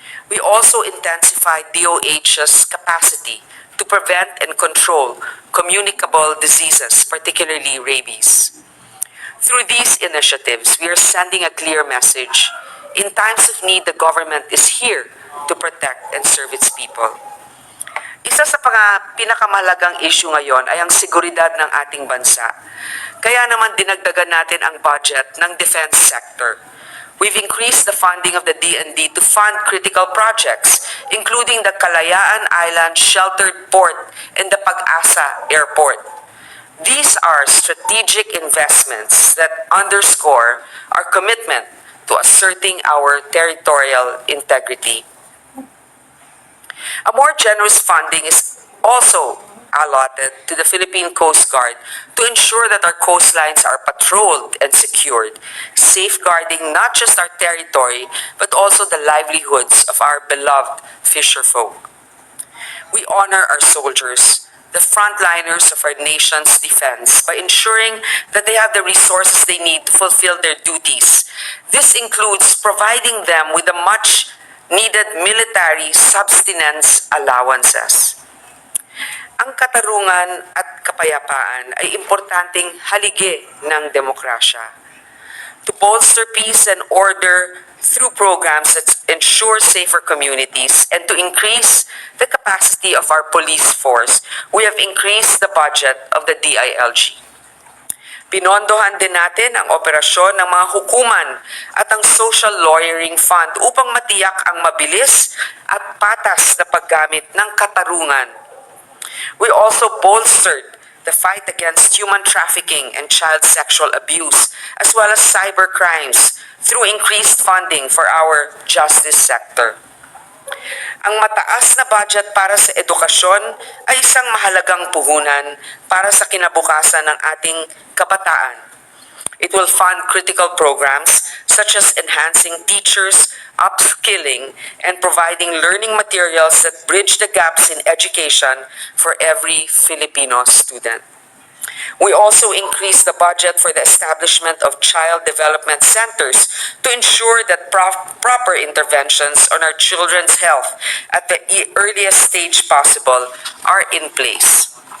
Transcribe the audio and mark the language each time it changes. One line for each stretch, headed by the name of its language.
English: We also intensified DOH's capacity to prevent and control communicable diseases, particularly rabies. Through these initiatives, we are sending a clear message. In times of need, the government is here to protect and serve its people.
Filipino: Isa sa pinakamahalagang issue ngayon ay ang seguridad ng ating bansa. Kaya naman dinagdagan natin ang budget ng defense sector.
English: We've increased the funding of the D&D to fund critical projects, including the Kalayaan Island Sheltered Port and the Pag-asa Airport. These are strategic investments that underscore our commitment to asserting our territorial integrity. A more generous funding is also allotted to the Philippine Coast Guard to ensure that our coastlines are patrolled and secured, safeguarding not just our territory, but also the livelihoods of our beloved fisherfolk. We honor our soldiers, the frontliners of our nation's defense, by ensuring that they have the resources they need to fulfill their duties. This includes providing them with the much needed military subsistence allowances.
Filipino: Ang katarungan at kapayapaan ay importanteng haligi ng demokrasya.
English: To bolster peace and order through programs that ensure safer communities and to increase the capacity of our police force, we have increased the budget of the DILG.
Filipino: Pinondohan din natin ang operasyon ng mga hukuman at ang social lawyering fund upang matiyak ang mabilis at patas na paggamit ng katarungan.
English: We also bolstered the fight against human trafficking and child sexual abuse, as well as cyber crimes, through increased funding for our justice sector.
Filipino: Ang mataas na budget para sa edukasyon ay isang mahalagang puhunan para sa kinabukasan ng ating kabataan.
English: It will fund critical programs such as enhancing teachers, upskilling, and providing learning materials that bridge the gaps in education for every Filipino student. We also increased the budget for the establishment of child development centers to ensure that proper interventions on our children's health at the earliest stage possible are in place.